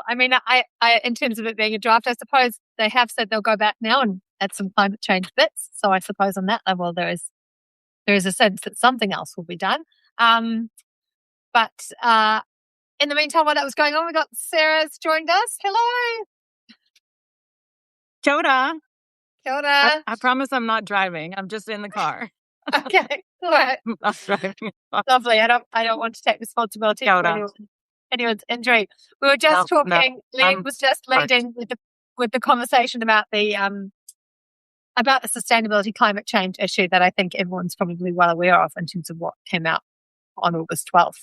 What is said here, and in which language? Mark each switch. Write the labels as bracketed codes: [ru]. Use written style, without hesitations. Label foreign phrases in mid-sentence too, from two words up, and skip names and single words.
[en] I mean, I in terms of it being a draft, I suppose they have said they'll go back now and add some climate change bits. So I suppose on that level, there is a sense that something else will be done. But in the meantime, while that was going on, we got Sarah's joined us. Hello. [mi] Kia ora. Kia ora. [en] I promise I'm not driving. I'm just in the car. Okay, all right. I'm not driving. Lovely. I don't want to take responsibility for anyone's injury. We were just talking. Lee was just leading with the conversation about the sustainability climate change issue that I think everyone's probably well aware of in terms of what came out on August 12th.